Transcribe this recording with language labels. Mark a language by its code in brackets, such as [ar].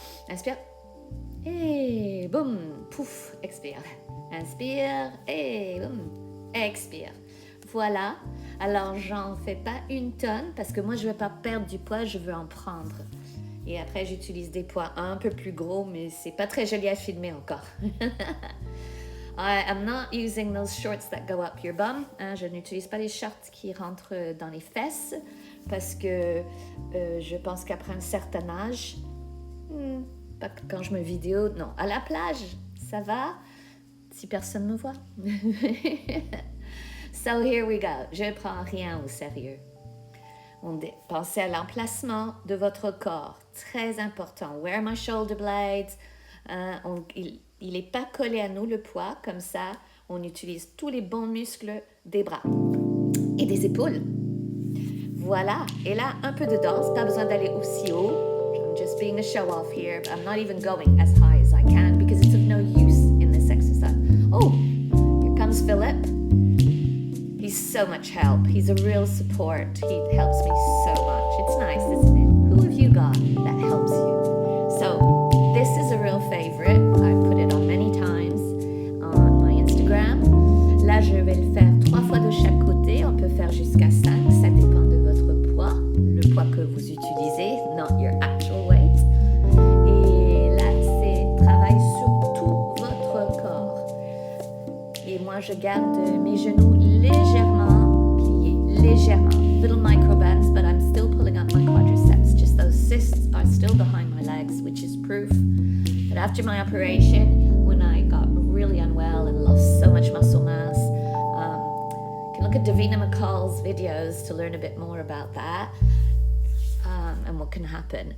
[fr] Inspire et boum, pouf, expire. Inspire et boum, expire. Voilà. Alors, j'en fais pas une tonne parce que moi, je veux pas perdre du poids, je veux en prendre. Et après, j'utilise des poids un peu plus gros, mais c'est pas très joli à filmer encore. [en] I'm not using those shorts that go up your bum. [fr] Je n'utilise pas les shorts qui rentrent dans les fesses parce que je pense qu'après un certain âge, pas quand je me vidéo, non. À la plage, ça va si personne me voit. [en] So here we go. [fr] Je prends rien au sérieux. Pensez à l'emplacement de votre corps, très important. [en] Where are my shoulder blades? [fr] Il n'est pas collé à nous le poids, comme ça, on utilise tous les bons muscles des bras et des épaules. Voilà, et là, un peu de danse, pas besoin d'aller aussi haut. [en] I'm just being a show-off here, but I'm not even going as high as I can because it's of no use in this exercise. Oh, here comes Hans Philip. He's so much help. He's a real support. He helps me so much. It's nice, isn't it? Who have you got that helps you? So this is a real favorite. I put it on many times on my Instagram. [fr] Là, je vais le faire 3 fois de chaque côté. On peut faire jusqu'à 5. Ça dépend de votre poids, le poids que vous utilisez, [en] not your actual weight. [fr] Et là, c'est travail sur tout votre corps. Et moi, je garde mes genoux légèrement pliés, légèrement. [en] Little micro bends, but I'm still pulling up my quadriceps. Just those cysts are still behind my legs, which is proof that after my operation, when I got really unwell and lost so much muscle mass, you can look at Davina McCall's videos to learn a bit more about that and what can happen.